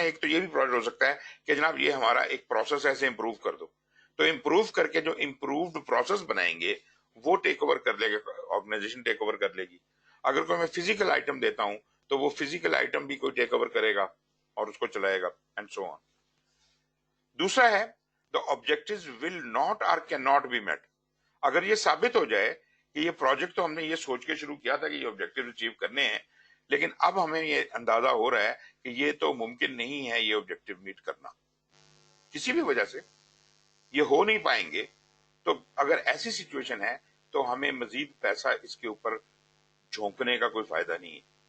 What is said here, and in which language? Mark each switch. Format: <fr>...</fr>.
<ur>ایک تو یہ بھی پروجیکٹ ہو سکتا ہے کہ جناب یہ ہمارا ایک پروسیس ہے, اسے امپروو کر دو, تو امپروو کر کے جو امپرووڈ پروسیس بنائیں گے وہ ٹیک اوور کر لے گا, آرگنائزیشن ٹیک اوور کر لے گی. اگر کوئی میں فزیکل آئٹم دیتا ہوں تو وہ فزیکل آئٹم بھی کوئی ٹیک اوور کرے گا اور اس کو چلائے گا,</ur> <en>And so on.</en> <ur>دوسرا ہے</ur> <en>the objectives will not or cannot be met.</en> <ur>اگر یہ ثابت ہو جائے کہ یہ پروجیکٹ تو ہم نے یہ سوچ کے شروع کیا تھا کہ یہ آبجیکٹیو اچیو کرنے ہیں, لیکن اب ہمیں یہ اندازہ ہو رہا ہے کہ یہ تو ممکن نہیں ہے یہ آبجیکٹیو میٹ کرنا, کسی بھی وجہ سے یہ ہو نہیں پائیں گے, تو اگر ایسی سچویشن ہے تو ہمیں مزید پیسہ اس کے اوپر جھونکنے کا کوئی فائدہ نہیں ہے.</ur>